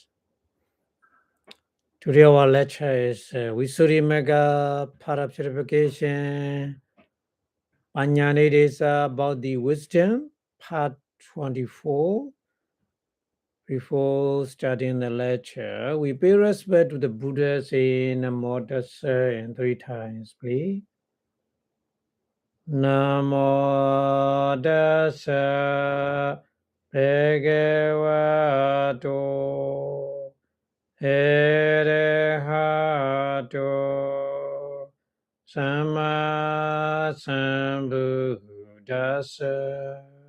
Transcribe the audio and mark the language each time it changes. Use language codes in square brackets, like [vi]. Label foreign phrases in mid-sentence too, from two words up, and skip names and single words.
[en] Today our lecture is Vipassanā Part of Purification. Anyane is about the wisdom, Part 24. Before starting the lecture, we pay respect to the Buddha saying [pi] Namo Tassa [en] and 3 times, please. [pi] Namo Tassa Bhagavato Arahato Samma Sambuddhassa.